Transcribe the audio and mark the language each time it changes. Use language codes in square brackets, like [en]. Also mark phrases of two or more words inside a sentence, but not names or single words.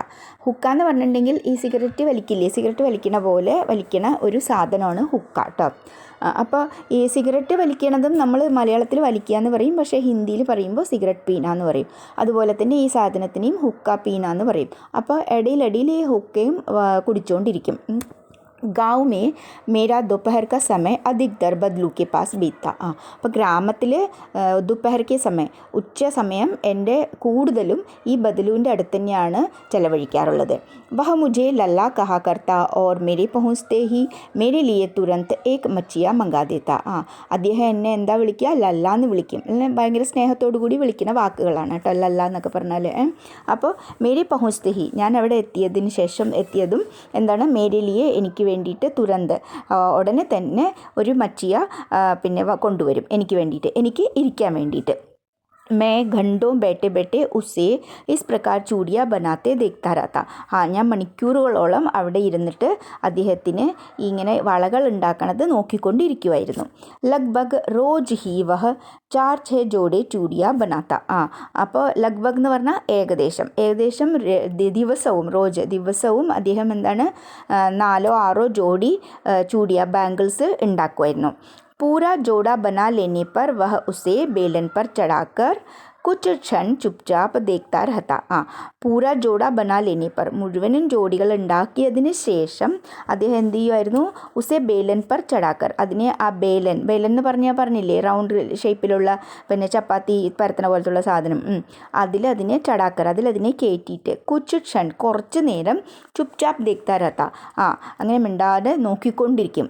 [ml] ഹുക്ക എന്ന് പറഞ്ഞിട്ടുണ്ടെങ്കിൽ ഈ സിഗരറ്റ് വലിക്കണ പോലെ വലിക്കണ ഒരു സാധനമാണ് ഹുക്ക കേട്ടോ. അപ്പോൾ ഈ സിഗരറ്റ് വലിക്കണതും നമ്മൾ മലയാളത്തിൽ വലിക്കുക എന്ന് പറയും, പക്ഷേ ഹിന്ദിയിൽ പറയുമ്പോൾ [hi] सिगरेट पीना [ml] എന്ന് പറയും. അതുപോലെ തന്നെ ഈ സാധനത്തിനെയും [hi] हुक्का पीना [ml] എന്ന് പറയും. അപ്പോൾ ഇടയിൽ ഈ ഹുക്കയും കുടിച്ചുകൊണ്ടിരിക്കും. [hi] गाँव में मेरा दोपहर का समय अधिकतर बदलू के पास बीतता. [ml] അപ്പോൾ ഗ്രാമത്തിൽ ദുപ്പഹർ സമയം, ഉച്ച സമയം എൻ്റെ കൂടുതലും ഈ ബദലുവിൻ്റെ അടുത്ത് തന്നെയാണ് ചിലവഴിക്കാറുള്ളത്. [hi] वह मुझे लल्ला कहा करता और मेरे पहुँचते ही मेरे लिए तुरंत एक मच्छिया मंगा देता. [ml] അദ്ദേഹം എന്നെ എന്താ വിളിക്കുക, ലല്ല എന്ന് വിളിക്കും. ഭയങ്കര സ്നേഹത്തോടു കൂടി വിളിക്കുന്ന വാക്കുകളാണ് കേട്ടോ ലല്ല എന്നൊക്കെ പറഞ്ഞാൽ. അപ്പോൾ [hi] मेरे पहुँचते ही, [ml] ഞാൻ അവിടെ എത്തിയതും എന്താണ്, [hi] मेरे लिए [ml] എനിക്ക് വേണ്ടിയിട്ട് തുരന്ത് ഉടനെ തന്നെ ഒരു മച്ചിയ പിന്നെ കൊണ്ടുവരും എനിക്ക് വേണ്ടിയിട്ട്, എനിക്ക് ഇരിക്കാൻ വേണ്ടിയിട്ട്. [hi] मैं घंटों बैठे बैठे उसे इस प्रकार चूड़ियाँ बनाते देखता रहता. [ml] ഞാൻ മണിക്കൂറുകളോളം അവിടെ ഇരുന്നിട്ട് അദ്ദേഹത്തിന് ഇങ്ങനെ വളകൾ ഉണ്ടാക്കണത് നോക്കിക്കൊണ്ടിരിക്കുമായിരുന്നു. [hi] लगभग रोज ही वह 4-6 जोड़ी चूड़ियाँ बनाता. [ml] അപ്പോൾ ലഗ്ഭഗ് എന്ന് പറഞ്ഞാൽ ഏകദേശം ദിവസവും അദ്ദേഹം എന്താണ് 4-6 [hi] जोड़ी चूड़ियाँ [ml] ബാംഗിൾസ് ഉണ്ടാക്കുമായിരുന്നു. [hi] पूरा जोड़ा बना लेने पर वह उसे बेलन पर चढ़ाकर कुछ क्षण चुपचाप देखता रहता. पूरा जोड़ा बना लेने पर, [ml] മുഴുവനും ജോഡികൾ ഉണ്ടാക്കിയതിന് ശേഷം അദ്ദേഹം എന്ത് ചെയ്യുമായിരുന്നു, [hi] उसे बेलन पर चढ़ाकर, [ml] അതിനെ ആ ബേലൻ എന്ന് പറഞ്ഞില്ലേ റൗണ്ട് ഷേപ്പിലുള്ള പിന്നെ ചപ്പാത്തി പരത്തണ പോലത്തുള്ള സാധനം, അതിനെ ചടാക്കർ, അതിനെ കയറ്റിയിട്ട് [hi] कुछ क्षण [ml] കുറച്ച് നേരം [hi] चुपचाप देखता रहता, [ml] അങ്ങനെ മിണ്ടാതെ നോക്കിക്കൊണ്ടിരിക്കും.